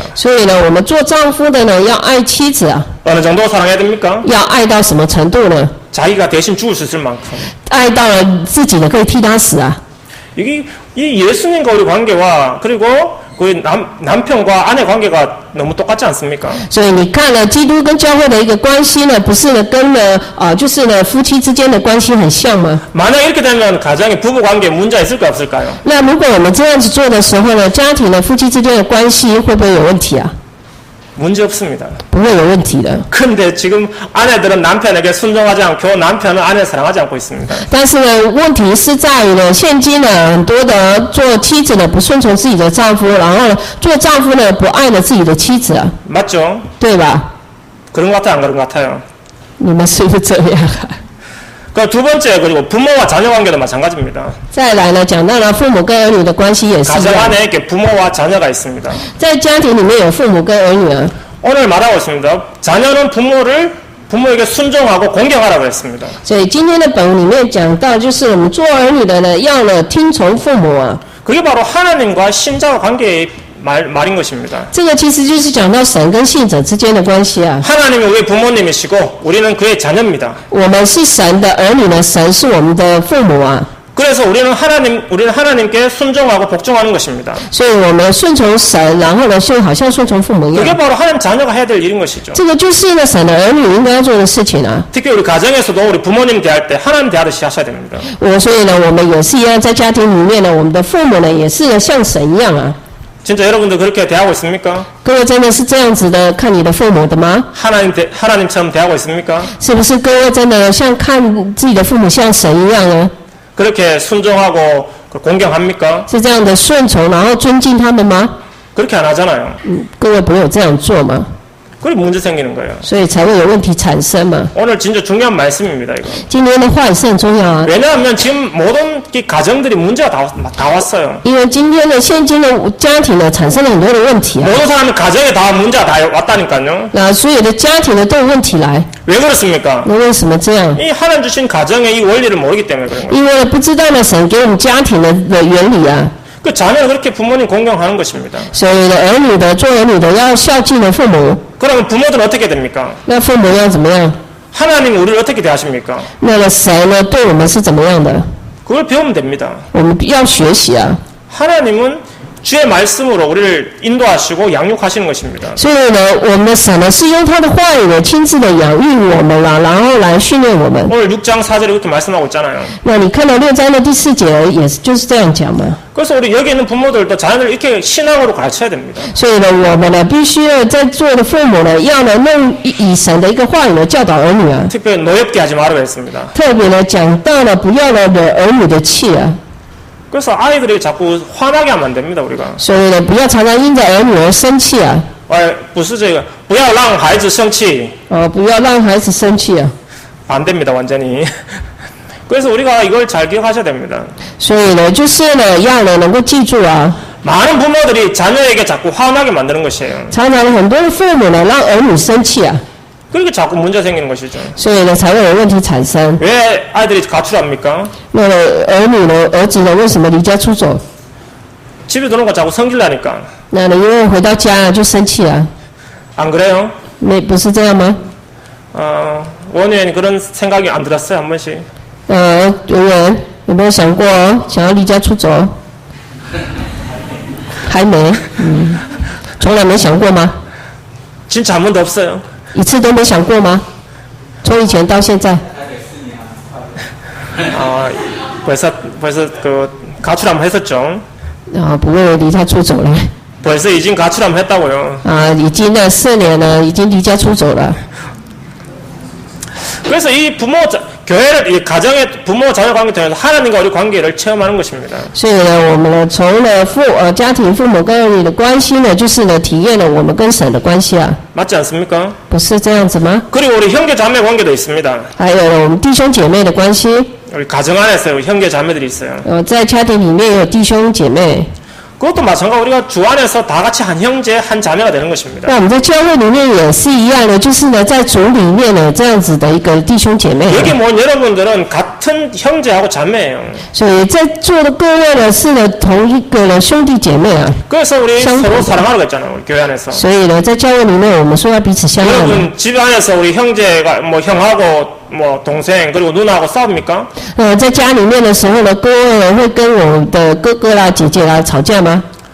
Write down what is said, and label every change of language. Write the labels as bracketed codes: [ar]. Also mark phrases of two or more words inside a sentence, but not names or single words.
[zh] 所以呢，我们做丈夫的呢要爱妻子啊， [ko] 어느 정도 사랑해야 됩니까? [zh] 要爱到什么程度呢？ [ko] 자기가 대신 죽을 수 있을 만큼. [zh] 爱到了自己呢可以替他死啊。 [ko] 이 예수님과 우리 관계와 그리고 그 남편과 아내 관계가 너무 똑같지 않습니까? [zh] 所以你看了基督跟教会的一个关系呢，不是呢跟就是呢夫妻之间的关系很像吗？ [ko] 만약 이렇게 되면 가정에 부부 관계에 문제가 있을까 없을까요? [zh] 那如果我们这样子做的时候呢，家庭呢夫妻之间的关系会不会有问题啊？ [ko] 문제 없습니다. [zh] 不会有问题的。 [ko] 근데 지금 아내들은 남편에게 순종하지 않고 남편은 아내를 사랑하지 않고 있습니다. [zh] 但是呢，问题是在于呢，现今呢很多的做妻子呢不顺从自己的丈夫，然后呢做丈夫呢不爱了自己的妻子啊， [ko] 맞죠? [zh] 对吧？ [ko] 그런 것 같아요? 안 그런 것 같아요? [zh] 你们是不是这样啊？ [ko] 그 두 번째 그리고 부모와 자녀 관계도 마찬가지입니다. [zh] 再来呢，讲到了父母跟儿女的关系也是一 [ko] 가정 [zh] 样， [ko] 안에 이렇게 부모와 자녀가 있습니다. [zh] 在家庭里面有父母跟儿女啊。 [ko] 오늘 말하고 있습니다. 자녀는 부모에게 순종하고 공경하라고 했습니다. [zh] 所以今天的本文里面讲到，就是我们做儿女的呢，要呢听从父母啊。 [ko] 그게 바로 하나님과 신자와 관계의 말인 것입니다. [zh] 这个其实就是讲到神跟信者之间的关系啊。 [ko] 하나님이 우리 부모님이시고 우리는 그의 자녀입니다. [zh] 我们是神的儿女呢，神是我们的父母啊。 [ko] 그래서 우리는 하나님께 순종하고 복종하는 것입니다. [zh] 所以我们顺从神，然后呢，就好像顺从父母一 [ko] 그게 [zh] 样。 [ko] 바로 하나님 자녀가 해야 될 일인 것이죠. [zh] 这个就是呢，神的儿女应该要做的事情啊。 [ko] 특히 우리 가정에서도 우리 부모님 대할 때 하나님 대하듯이 하셔야 됩니다. [zh] 所以呢，我们也是一样，在家庭里面呢，我们的父母呢，也是像神一样啊。 [ko] 진짜 여러분들 그렇게 대하고 있습니까? [zh] 各位真的是这样子的看你的父母的吗？ [ko] 하나님처럼 대하고 있습니까? [zh] 是不是各位真的像看自己的父母像神一样呢？ [ko] 그렇게 순종하고 공경합니까? [zh] 是这样的顺从，然后尊敬他们吗？ [ko] 그렇게 안 하잖아요. [zh] 各位不会有这样做吗？ [ko] 그게 문제 생기는 거예요. [zh] 所以才会有问题产生嘛。 [ko] 오늘 진짜 중요한 말씀입니다, 이거. [zh] 今天的话也是很重要啊， [ko] 왜냐하면 지금 모든 이 가정들이 문제가 다 왔어요. [zh] 因为今天的现今的家庭呢产生了很多的问题啊， [ko] 모든 사람은 가정에 다 문제가 다 왔다니까요. [zh] 那所有的家庭呢都有问题来， [ko] 왜 그렇습니까? [zh] 那为什么这样？ [ko] 이 하나님 주신 가정의 이 원리를 모르기 때문에 그런 거예요. [zh] 因为不知道呢神给我们家庭的原理啊， [ko] 그 자녀는 그렇게 부모님 공경하는 것입니다. [zh] 所以呢儿女的做儿女的要孝敬的父母， [ko] 그러면 부모들은 어떻게 됩니까? [zh] 那父母要怎么样？ [ko] 하나님이 우리를 어떻게 대하십니까? [zh] 那个神呢对我们是怎么样的？ [ko] 그걸 배우면 됩니다. [zh] 我们要学习啊。 [ko] 하나님은 주의 말씀으로 우리를 인도하시고 양육하시는 것입니다. [zh] 所以呢，我们的神呢是用他的话语呢亲自的养育我们了，然后来训练我们。 [ko] 오늘 6장 4절에 그렇게 말씀하고 있잖아요. [zh] 那你看到6章的第4节也是就是这样讲嘛。 [ko] 그래서 우리 여기 있는 부모들도 자녀들 이렇게 신앙으로 가르쳐야 됩니다. [zh] 所以呢，我们呢必须要在座的父母呢，要呢弄以神的一个话语呢教导儿女啊。 [ko] 특별히 노엽게 하지 말라고 했습니다. [zh] 特别呢讲到了不要了惹儿女的气啊。 [ko] 그래서 아이들이 자꾸 화나게 하면 안 됩니다, 우리가. [zh] 所以呢，不要常常因着儿女而生气啊。不是这个不要让孩子生气不要让孩子生气啊。 [ko] 안 됩니다, 완전히. 그래서 우리가 이걸 잘 기억하셔야 됩니다. [zh] 所以呢，就是呢要呢能够记住啊。 [ko] 많은 부모들이 자녀에게 자꾸 화나게 만드는 것이에요. [zh] 常常很多的父母呢让儿女生气啊， [ko] 그렇게 자꾸 문제 생기는 것이죠. [zh] 所以呢才会有问题产生。 [ko] 왜 아이들이 가출합니까? [zh] 那个儿女呢，儿子呢为什么离家出走？ [ko] 집에 들어오는 거 자꾸 성질나니까. [zh] 那呢因为回到家就生气啊， [ko] 안 그래요? [zh] 不是这样吗？ [ko] 원우연이 그런 생각이 안 들었어요, 한 번씩? [zh] 有人有没有想过想要离家出走？还没，从来没想过吗？ [ko] 진짜 한 번도 없어요. [zh] 一次都没想过吗？从以前到现在， [ko] 벌써 그 가출 한번 했었죠. [zh] 啊，不会离家出走了。 [ko] 벌써 이진 가출 한번 했다고요. [zh] 啊，已经呢4年了，已经离家出走了。 [ko] 그래서 이 교회를 이 가정의 부모 자녀 관계 통해서 하나님과 우리 관계를 체험하는 것입니다. [zh] 所以呢，我们呢从呢家庭父母跟儿女的关系呢，就是呢体验了我们跟神的关系啊， [ko] 맞지 않습니까? [zh] 不是这样子吗？ [ko] 그리고 우리 형제 자매 관계도 있습니다. [zh] 还有呢我们弟兄姐妹的关系， [ko] 우리 가정 안에서 형제 자매들이 있어요. [zh] 在家庭里面有弟兄姐妹。 [ko] 그것도 마찬가지로 우리가 주 안에서 다 같이 한 형제 한 자매가 되는 것입니다. [zh] 那我们在教会里面也是一样的，就是呢在主里面呢这样子的一个弟兄姐妹。 [ko] 여기 모인 여러분들은 같은 형제하고 자매예요. [zh] 所以在座的各位呢是呢同一个呢兄弟姐妹啊。 [ko] 그래서 우리 서로 사랑하라고 했잖아요. 우리 교회 안에서. [zh] 所以呢在教会里面我们说要彼此相爱。 [ko] 여러분 집 안에서 우리 형제가 뭐 형하고 뭐 동생 그리고 누나하고 싸웁니까? [zh] 在家里面的时候呢，各位呢会跟我们的哥哥啦、姐姐啦吵架吗？